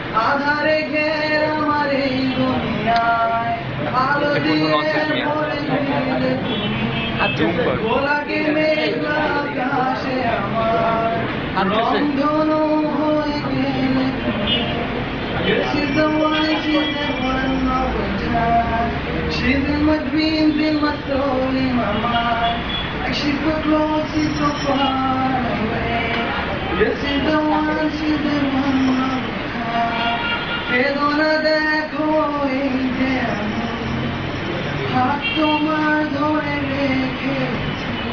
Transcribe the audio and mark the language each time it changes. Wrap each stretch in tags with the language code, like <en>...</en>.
<bn>আধারে ঘের আমার এই দুনিয়ায় আলো দিয়ে ভরে দিলে তুমি। গোলাটে মেঘলা আকাশে আমার রংধনু হয়ে গেলে তুমি।</bn> <en>She's the one, she's the one of a time. She's in my dreams, in my soul, in my mind. Like she's so close, she's so far away. Yes, she's the one, she's the one of a time.</en> <bn>কেঁদো না দেখো এই যে আমি হাত তোমার ধরে রেখেছি।</bn>